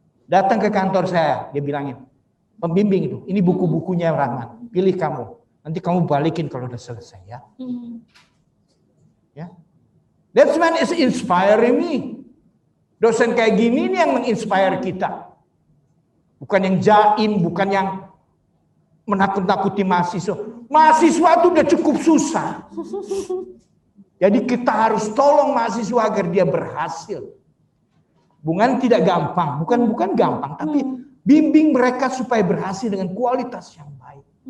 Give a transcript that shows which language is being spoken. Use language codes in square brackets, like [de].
[id] Datang ke kantor saya, dia bilangin, pembimbing itu, ini buku-bukunya Rahman, pilih kamu. Nanti kamu balikin kalau udah selesai ya. Ya. [en] That man is inspiring me. [id] Dosen kayak gini nih yang menginspire kita. Bukan yang jaim, bukan yang menakut-nakuti mahasiswa. Mahasiswa itu udah cukup susah. Jadi kita harus tolong mahasiswa agar dia berhasil. Bukan tidak gampang, bukan gampang, tapi bimbing mereka supaya berhasil dengan kualitas yang baik.